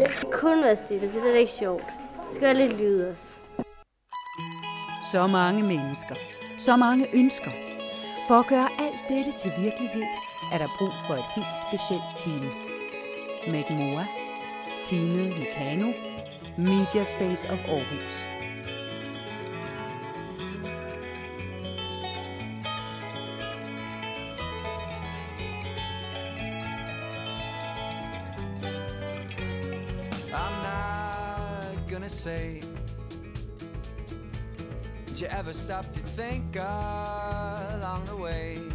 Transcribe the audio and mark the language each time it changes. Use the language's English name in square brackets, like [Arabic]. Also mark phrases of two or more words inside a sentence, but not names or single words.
[Danish] Det kunne være stille, for så er det ikke sjovt. Det skal være lidt lyd også. Så mange mennesker, så mange ønsker. For at gøre alt dette til virkelighed, er der brug for et helt specielt team. Magmoa, teamet Mekano, Mediaspace of Aarhus. [English] I'm not gonna say, did you ever stop to think along the way?